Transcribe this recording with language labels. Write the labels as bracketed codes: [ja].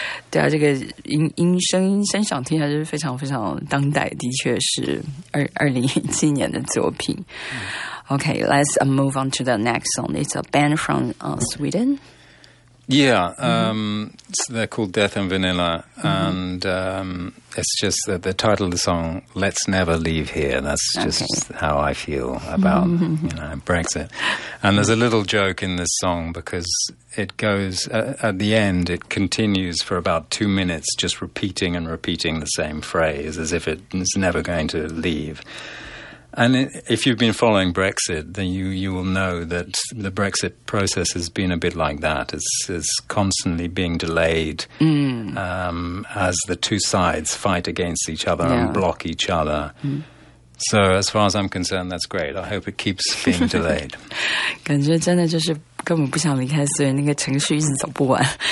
[zh] 对啊，这个声响听起来是非常非常当代，的确是2017年的作品。 [en] Okay, let's move on to the next song. It's a band from Sweden. Yeah, so they're called Death and Vanilla, and it's just that the title of the song, Let's Never Leave Here, that's just how I feel about, Brexit. And there's a little joke in this song because it goes, at the end, it continues for about 2 minutes just repeating and repeating the same phrase as if it's never going to leave. And if you've been following Brexit, then you will know that the Brexit process has been a bit like that. It's constantly being delayed as the two sides fight against each other and block each other. Mm. So as far as I'm concerned, that's great. I hope it keeps being delayed. [zh] 感觉真的就是根本不想离开，所以那个程序一直走不完。